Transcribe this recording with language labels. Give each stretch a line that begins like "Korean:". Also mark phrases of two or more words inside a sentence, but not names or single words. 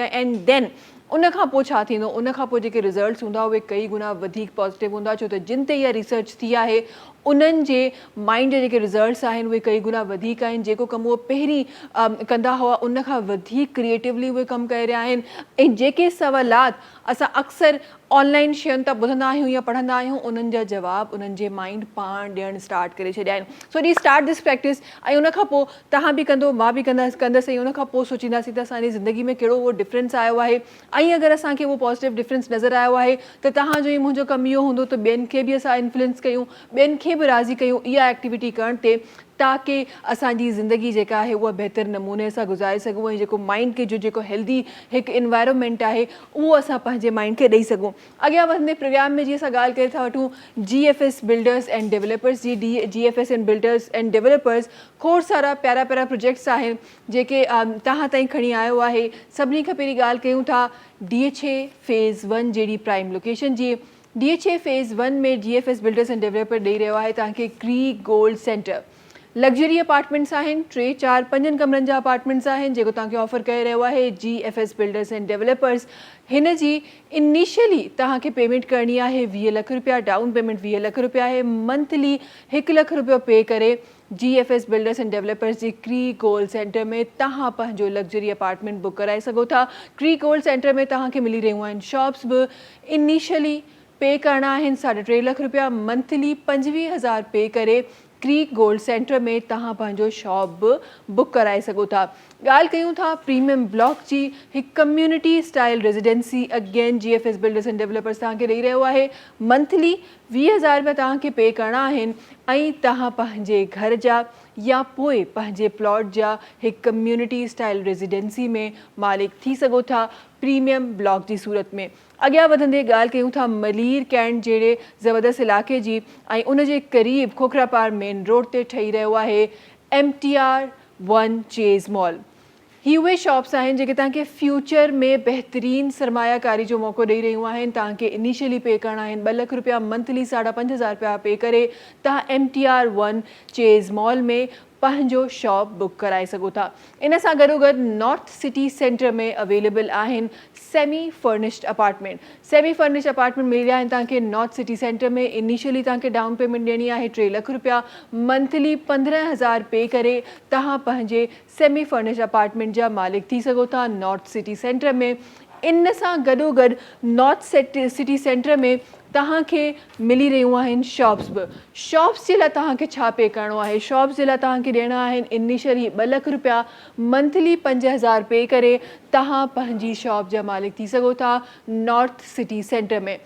English: and then
Sindhi: उन खां पोइ छा थींदो, उन खां पोइ जेके रिज़ल्ट्स हूंदा उहे कई गुना वधीक पॉज़िटिव हूंदा, छो त जिन ते इहा रिसर्च थी आहे उन्हनि जे माइंड जा जेके रिज़ल्ट्स आहिनि उहे कई गुना वधीक आहिनि। जेको कमु उहे पहिरीं कंदा हुआ उन खां वधीक क्रिएटिवली उहे कमु करे रहिया आहिनि। ऐं जेके सवालात असां अक्सर ऑनलाइन शयुनि तां ॿुधंदा आहियूं या पढ़ंदा आहियूं उन्हनि जा जवाब उन्हनि जे माइंड पाण ॾियणु स्टार्ट करे छॾिया आहिनि।
English: so de start this practice.
Sindhi: ऐं उन खां पोइ तव्हां बि कंदो, मां बि कंदसि, ऐं उन खां पोइ सोचींदासीं त असांजी ज़िंदगी में कहिड़ो उहो डिफरेंस आयो आहे। ऐं अगरि असांखे उहो पॉज़िटिव डिफरेंस नज़र आयो आहे त तव्हांजो ई मुंहिंजो कमु इहो हूंदो त ॿियनि खे बि असां इन्फ्लुएंस कयूं, ॿियनि खे बि राज़ी कयूं इहा एक्टिविटी करण ते, ताकी असांजी ज़िंदगी जेका आहे उहा बहितर नमूने सां गुज़ारे सघूं ऐं जेको माइंड खे जेको हेल्दी हिकु इन्वायरमेंट आहे उहो असां पंहिंजे माइंड खे ॾेई सघूं। अॻियां वधंदे प्रोग्राम में जीअं असां ॻाल्हि करे था वठूं GFS बिल्डर्स एंड डेवलपर्स जी। GFS एंड बिल्डर्स एंड डेवलपर्स खोड़ सारा प्यारा प्यारा प्रोजेक्ट्स आहिनि जेके तव्हां ताईं खणी आयो आहे। सभिनी खां पहिरीं ॻाल्हि कयूं था DHA फेज़ 1 जहिड़ी
English: prime location
Sindhi: जी। DHA फेज़ 1 में GFS बिल्डर्स एंड डेवलपर ॾेई रहियो आहे तव्हांखे क्री गोल्ड सेंटर।
English: luxury apartments
Sindhi: आहिनि, 3-4-5 कमरनि जा अपार्टमेंट्स आहिनि जेको तव्हांखे ऑफर करे रहियो आहे GFS बिल्डर्स एंड डेवलपर्स। हिन जी इनिशियली तव्हांखे पेमेंट करणी आहे 20 लख रुपया,
English: down payment
Sindhi: 20 लख रुपया आहे, मंथली 1 लख रुपयो पे करे GFS बिल्डर्स एंड डेवलपर्स जी क्री गोल्ड सेंटर में तव्हां पंहिंजो
English: luxury apartment
Sindhi: बुक कराए सघो था। क्री गोल्ड सेंटर में तव्हांखे मिली रहियूं आहिनि शॉप्स बि। इनिशियली पे करना आहिनि 3.5 लख रुपया, मंथली 25,000 पे करे क्रीक गोल्ड सेंटर में तव्हां पंहिंजो शॉप बि बुक कराए सघो था। ॻाल्हि कयूं था प्रीमियम ब्लॉक जी, हिकु
English: community style residency again
Sindhi: GFS बिल्डर्स एंड डेवलपर्स तव्हांखे ॾेई रहियो आहे। मंथली 20,000 रुपया तव्हांखे पे करना आहिनि ऐं तव्हां पंहिंजे घर जा या पोइ पंहिंजे प्लॉट जा हिकु
English: community style residency
Sindhi: में मालिक थी सघो था प्रीमियम ब्लॉक जी सूरत में। अॻियां वधंदे ॻाल्हि कयूं था मलीर कैंट जहिड़े ज़बरदस्त इलाइक़े जी ऐं उन जे क़रीब खोखरा पार
English: main road
Sindhi: ते ठही रहियो आहे MTR1 चेज़ मॉल। ही उहे शॉप्स आहिनि जेके तव्हांखे फ्यूचर में बहितरीनु सरमायाकारी जो मौक़ो ॾेई रहियूं आहिनि। तव्हांखे इनिशियली पे करणा आहिनि 2 लख रुपया, मंथली 5,500 रुपया पे करे तव्हां MTR1 चेज़ मॉल में पंहिंजो शॉप बुक कराए सघो था। इन सां गॾोगॾु नॉर्थ सिटी सेंटर में अवेलेबल आहिनि
English: semi furnished apartment. semi furnished apartment
Sindhi: मिली रहिया आहिनि तव्हांखे नॉर्थ सिटी सेंटर में। इनिशियली तव्हांखे
English: down payment
Sindhi: ॾियणी आहे 3 लख रुपया, मंथली 15,000 पे करे तव्हां पंहिंजे
English: semi furnished apartment
Sindhi: जा मालिक थी सघो था नॉर्थ सिटी सेंटर में। इन सां गॾोगॾु नॉर्थ सिटी सेंटर में तव्हांखे मिली रहियूं आहिनि शॉप्स बि। शॉप्स जे लाइ तव्हांखे छा पे करिणो आहे? शॉप्स जे लाइ तव्हांखे ॾियणा आहिनि इनिशियली 2 लख रुपया, मंथली 5,000 पे करे तव्हां पंहिंजी शॉप जा मालिक थी सघो था नॉर्थ सिटी सेंटर में।